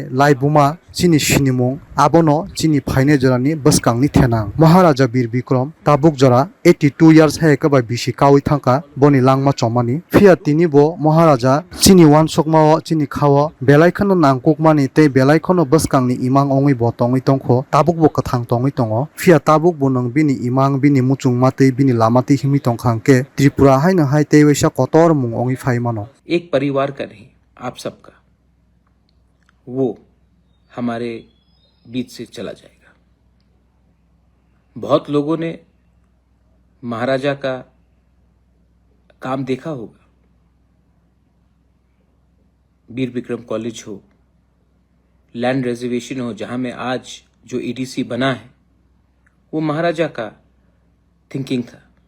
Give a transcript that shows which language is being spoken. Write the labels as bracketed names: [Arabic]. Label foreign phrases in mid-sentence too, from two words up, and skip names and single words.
[Kok Borok] laibuma chini sinimung abono chini phaine jorani bwskangni thenang maharaja bir bikram tabuk jora 82 years haikaba bisi kawi thangka boni langma chomani phia tini bo maharaja chini wansokma chini khawo belaikhano nangkukmani tei belaikhano bwskangni imang ongui bo tongui tongkho tabuk bo kathang tongui tongo phia tabuk bo nang bini imang bini muchungma tei bini lamati himi tongkhangke tripura haino hai tei waisa kotor mung ongui phaimano [Hindi] एक परिवार का नहीं, आप सबका वो हमारे बीच से चला जाएगा। बहुत लोगों ने महाराजा का काम देखा होगा। वीर विक्रम कॉलेज हो, [English] land reservation [Hindi] हो, जहां में आज जो ईडीसी बना है वो महाराजा का थिंकिंग था।